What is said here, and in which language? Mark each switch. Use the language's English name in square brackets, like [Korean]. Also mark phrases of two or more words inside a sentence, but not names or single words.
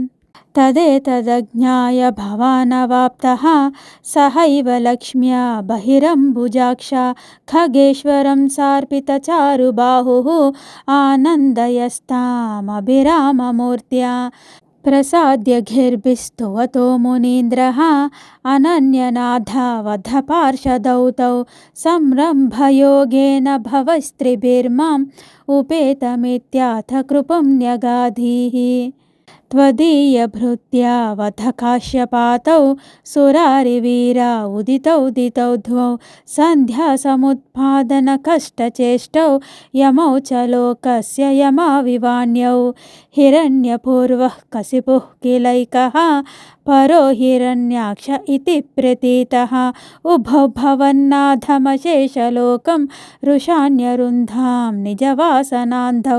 [Sanskrit] తదేతదజ్ఞాయ భవానవాప్తః సహైవ లక్ష్మ్యా బహిరంబుజాక్ష ఖగేశ్వరం సార్పితచారుబాహుః ఆనందయస్తామభిరామమూర్త్యా ప్రసాద్య ఘిర్భిస్తువతో మునీంద్రః అనన్యనాథవధపార్షదౌ తౌ సంరంభయోగేన భవస్త్రిభిర్మాం ఉపేతమిత్యాథ కృపం న్యగాధీః. त्वदीयभृत्या वधकाश्यपातौ सुरारिवीरा उदितौ दितौ द्वौ सन्ध्यासमुत्पादनकष्टचेष्टौ यमौ च लोकस्य यमाविवान्यौ हिरण्यपूर्वः कसिपुः किलैकः परो हिरण्याक्ष इति प्रतीतः उभौ भवन्नाथमशेषलोकं रुषान्यरुन्धां निजवासनान्धौ.